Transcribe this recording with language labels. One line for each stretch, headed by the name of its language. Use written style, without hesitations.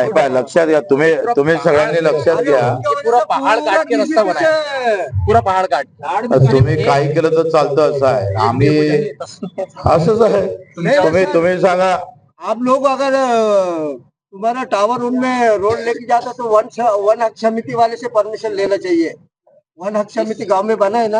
Marathi: लक्षात घ्या, तुम्ही सगळ्यांनी लक्षात घ्या,
Hindi: पूरा पहाड़ काट के रास्ता बनाया, पूरा पहाड़ काट.
Marathi: तुम्ही काही केलं तर चालतं असं आहे. आम्ही असंच आहे. तुम्ही सांगा,
Hindi: आप लोग अगर तुम्हारा टावर उनमें रोड लेके जाता तो वन हक समिति वाले से परमिशन लेना चाहिए. वन हक समिति गांव में बना है ना,